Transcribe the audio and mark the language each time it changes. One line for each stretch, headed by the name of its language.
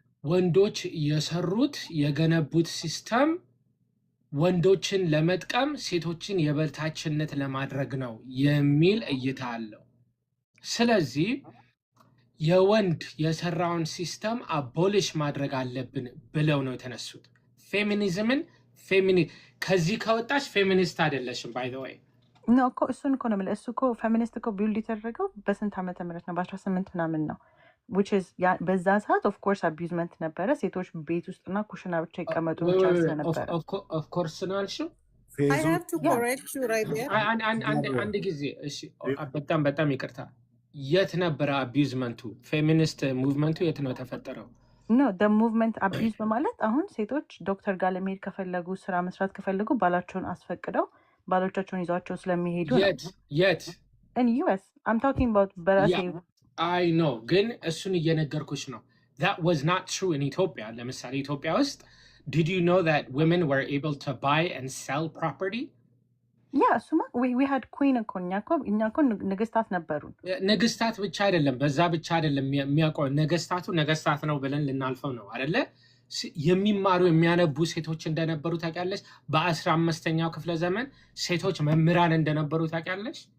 Amharic: ወንዶች የሰሩት የገነቡት ሲስተም ወንዶችን ለመጥቀም ሴቶችን የበታችነት ለማድረግ ነው የሚል እይታ አለው። ስለዚህ የወንድ የሰራውን ሲስተም አቦሊሽ ማድረግ አለብን ብለው ነው የተነሱት። ፌሚኒዝምን ከዚህ ከወጣች ፌሚኒስት አይደለሽም።
English: ባይ ዘ ወይ
Amharic: ነው እኮ እሱን እኮ ነው የምልህ። እሱ እኮ ፌሚኒስት እኮ ቢውልድ የተደረገው በስንት ዓመተ ምህረት ነው? በ18 ምናምን ነው።
English: which is
Amharic: በዛ ሰዓት
English: ኦፍ ኮርስ
Amharic: አቢዩዝመንት ነበረ። ሴቶች ቤት ውስጥና ኩሽና ብቻ ይቀመጡ ብቻ ስለነበረ
English: ኦፍ ኮርስ
Amharic: ነው ያልሽው።
English: I have to correct you right there.
Amharic: አንድ ጊዜ እሺ፣ በጣም ይቅርታ። የት ነበረ አቢዩዝመንቱ? ፌሚኒስት ሙቭመንቱ የት ነው የተፈጠረው?
English: ኖ ደ ሙቭመንት
Amharic: አቢዩዝ በማለት አሁን ሴቶች ዶክተር ጋር ለመሄድ ከፈለጉ ስራ መስራት ከፈለጉ ባላቸውን አስፈቅደው ባሎቻቸውን ይዟቸው ስለሚሄዱ ነው። የት
English: in US I'm talking about
Amharic: በራሴ አይ ኖ፣ ግን እሱን እየነገርኩሽ ነው።
English: that was not true in ኢትዮጵያ።
Amharic: ለምሳሌ ኢትዮጵያ ውስጥ
English: did you know that women were able to buy and sell property?
Amharic: ያ እሱማ
English: we had queen
Amharic: እኮ እኛ እኮ ንግስታት ነበሩን። ነገስታት ብቻ አይደለም፣ በዛ ብቻ አይደለም የሚያውቀው። ነገስታት ነው ብለን ልናልፈው ነው አይደለ? የሚማሩ የሚያነቡ ሴቶች እንደነበሩ ታውቂያለሽ? በ15ኛው ክፍለ ዘመን ሴቶች መምህራን እንደነበሩ ታውቂያለሽ?